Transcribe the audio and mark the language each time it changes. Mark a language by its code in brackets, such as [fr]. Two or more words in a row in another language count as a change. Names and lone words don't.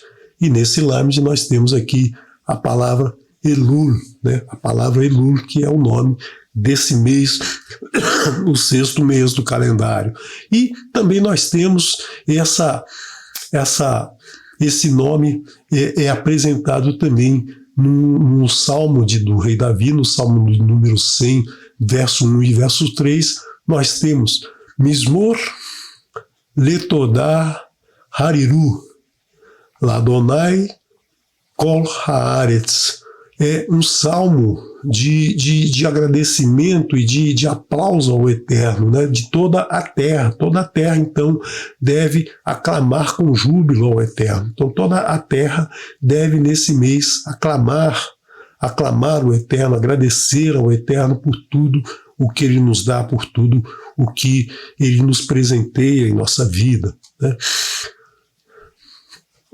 [pt] E nesse Lamed nós temos aqui a palavra Elul, né, a palavra Elul, que é o nome desse mês, o 6º mês do calendário. E também nós temos esse nome apresentado também no Salmo do rei Davi, no Salmo número 100, verso 1 e verso 3, nós temos [he] מזמור לתודה הריעו לאדוני כל הארץ. [pt] É um salmo de agradecimento e de aplauso ao Eterno, né? De toda a terra. Toda a terra, então, deve aclamar com júbilo ao Eterno. Então, toda a terra deve, nesse mês, aclamar o Eterno, agradecer ao Eterno por tudo o que Ele nos dá, por tudo o que Ele nos presenteia em nossa vida, né?